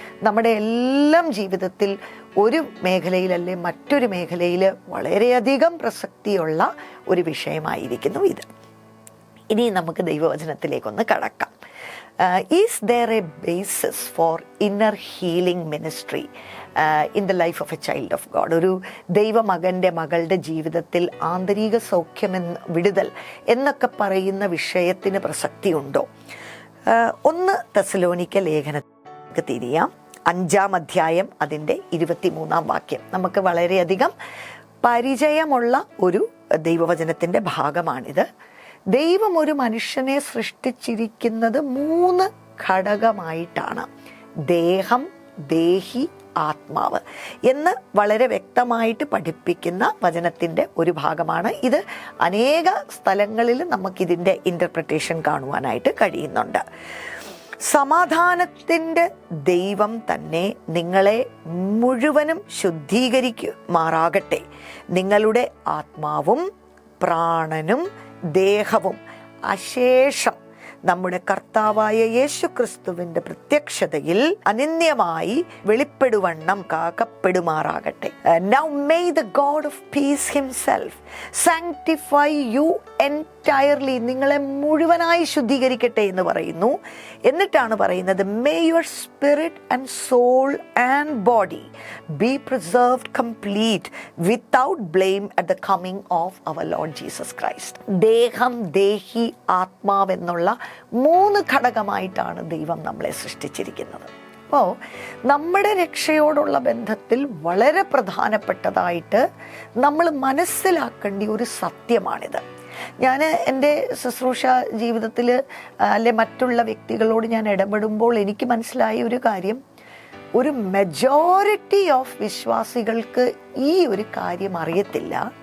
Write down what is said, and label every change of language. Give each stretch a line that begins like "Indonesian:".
Malayalam: നമ്മുടെ എല്ലാം ജീവിതത്തിൽ ഒരു മേഖലയിലല്ലേ മറ്റൊരു മേഖലയിൽ വളരെയധികം പ്രസക്തിയുള്ള ഒരു വിഷയമായിരിക്കുന്നു ഇത്. ഇനി നമുക്ക് ദൈവവചനത്തിലേക്കൊന്ന് കടക്കാം.
English: Is there a basis for inner healing ministry in the life of a child of God?
Malayalam: ഒരു ദൈവമകൻ്റെ മകളുടെ ജീവിതത്തിൽ ആന്തരിക വിടുതൽ എന്നൊക്കെ പറയുന്ന വിഷയത്തിന് പ്രസക്തിയുണ്ടോ? 1 തെസ്സലോനിക്ക ലേഖനത്തിലേക്ക് തിരിയാം. 5-ാം അധ്യായം അതിൻ്റെ 23-ാം വാക്യം. നമുക്ക് വളരെയധികം പരിചയമുള്ള ഒരു ദൈവവചനത്തിൻ്റെ ഭാഗമാണിത്. ദൈവം ഒരു മനുഷ്യനെ സൃഷ്ടിച്ചിരിക്കുന്നത് 3 ഘടകമായിട്ടാണ്: ദേഹം, ദേഹി, ആത്മാവ് എന്ന് വളരെ വ്യക്തമായിട്ട് പഠിപ്പിക്കുന്ന വചനത്തിൻ്റെ ഒരു ഭാഗമാണ് ഇത്. അനേക സ്ഥലങ്ങളിൽ നമുക്കിതിൻ്റെ ഇൻ്റർപ്രിട്ടേഷൻ കാണുവാനായിട്ട് കഴിയുന്നുണ്ട്. സമാധാനത്തിൻ്റെ ദൈവം തന്നെ നിങ്ങളെ മുഴുവനും ശുദ്ധീകരിക്കുമാറാകട്ടെ. നിങ്ങളുടെ ആത്മാവും പ്രാണനും ദേഹവും അശേഷം നമ്മുടെ കർത്താവായ യേശുക്രിസ്തുവിന്റെ പ്രത്യക്ഷതയിൽ അനന്യമായി വെളിപ്പെടുവണ്ണം കാക്കപ്പെടുമാറാകട്ടെ.
English: Now may the God of peace himself sanctify you entirely.
Malayalam: നിങ്ങളെ മുഴുവനായി ശുദ്ധീകരിക്കട്ടെ എന്ന് പറയുന്നു. എന്നിട്ടാണ് പറയുന്നത്,
English: may your spirit and soul and body be preserved complete without blame at the coming of our Lord Jesus Christ.
Malayalam: ദേഹം, ദേഹി, ആത്മാവ് എന്നുള്ള 3 ഘടകമായിട്ടാണ് ദൈവം നമ്മളെ സൃഷ്ടിച്ചിരിക്കുന്നത്. അപ്പോൾ നമ്മുടെ രക്ഷയോടുള്ള ബന്ധത്തിൽ വളരെ പ്രധാനപ്പെട്ടതായിട്ട് നമ്മൾ മനസ്സിലാക്കേണ്ട ഒരു സത്യമാണിത്. ഞാൻ എൻ്റെ ശുശ്രൂഷ ജീവിതത്തിൽ അല്ലെ മറ്റുള്ള വ്യക്തികളോട് ഞാൻ ഇടപെടുമ്പോൾ എനിക്ക് മനസ്സിലായ ഒരു കാര്യം, ഒരു മെജോറിറ്റി ഓഫ് വിശ്വാസികൾക്ക് ഈ ഒരു കാര്യം അറിയത്തില്ല.